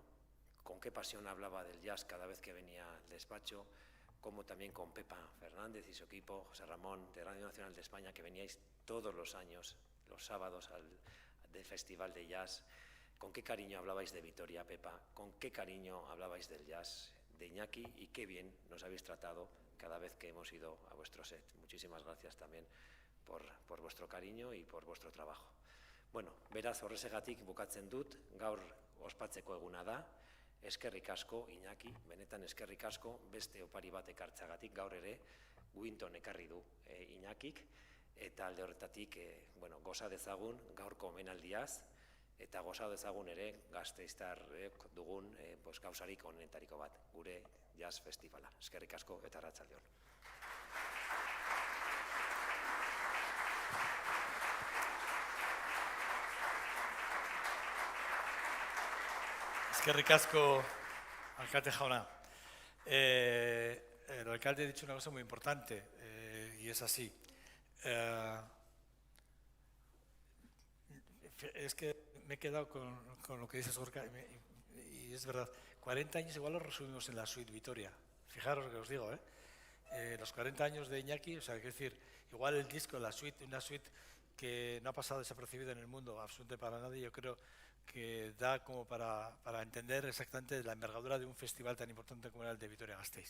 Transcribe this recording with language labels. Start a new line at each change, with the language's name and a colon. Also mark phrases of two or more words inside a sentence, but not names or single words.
Spanish: Con qué pasión hablaba del jazz cada vez que venía al despacho, como también con Pepa Fernández y su equipo, José Ramón de Radio Nacional de España, que veníais todos los años, los sábados del Festival de Jazz. Con qué cariño hablabais de Vitoria, Pepa, con qué cariño hablabais del jazz de Iñaki y qué bien nos habéis tratado cada vez que hemos ido a vuestro set. Muchísimas gracias también por vuestro cariño y por vuestro trabajo.
Basque: Bueno, beraz horrezegatik bukatzen dut, gaur ospatzeko eguna da, eskerrik asko Iñaki, benetan eskerrik asko beste opari bat ekartzagatik, gaur ere Wynton ekarri du Iñakik, eta alde horretatik bueno, goza dezagun gaurko omenaldiaz, eta goza dezagun ere Gasteiztarrek dugun gauzarik onenetariko bat, gure jazz festivala. Eskerrik asko eta arratsaldeon. Eskerrik asko, alcalde jauna.
Spanish: El alcalde ha dicho una cosa muy importante y es así. Es que me he quedado con lo que dices, Gorka, y es verdad. 40 años igual los resumimos en la suite Vitoria. Fijaros lo que os digo, los 40 años de Iñaki, o sea, quiero decir, igual el disco, la suite, una suite que no ha pasado desapercibida en el mundo absolutamente para nadie, yo creo que da como para entender exactamente la envergadura de un festival tan importante como era el de Vitoria-Gasteiz.